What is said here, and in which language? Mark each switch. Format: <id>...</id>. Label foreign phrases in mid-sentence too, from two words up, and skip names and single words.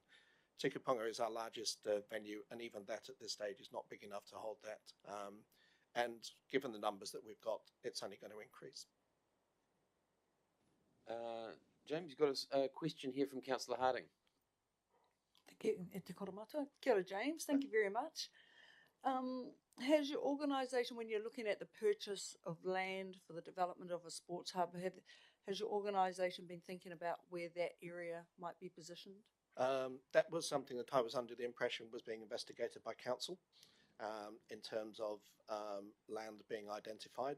<en>Tikipunga is our largest venue, and even that at this stage is not big enough to hold that. And given the numbers that we've got, it's only going to increase. James, you've got a question here from Councillor Harding. Thank you.</en> <mi>E te koromata. Kia ora,</mi> <en>James. Thank you very much. Has your organisation, when you're looking at the purchase of land for the development of a sports hub, Has your organisation been thinking about where that area might be positioned? That was something that I was under the impression was being investigated by council in terms of land being identified.</en>